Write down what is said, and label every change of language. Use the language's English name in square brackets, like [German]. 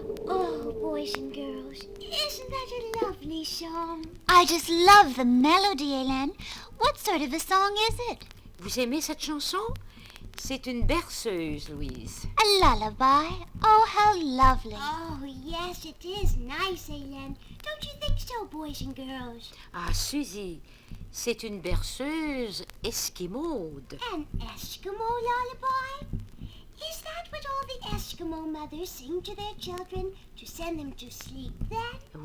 [English] Oh, boys and girls, isn't that a lovely song? I just love the melody, Hélène. What sort of a song is it? [French] Vous aimez cette chanson? C'est une berceuse, Louise. [English] A lullaby? Oh, how lovely. Oh, yes, it is nice, Hélène. Don't you think so, boys and girls? [French] Ah, Suzy, c'est une berceuse esquimaude. [English] An Eskimo lullaby? Is that what all the Eskimo mothers sing to their children to send them to sleep then?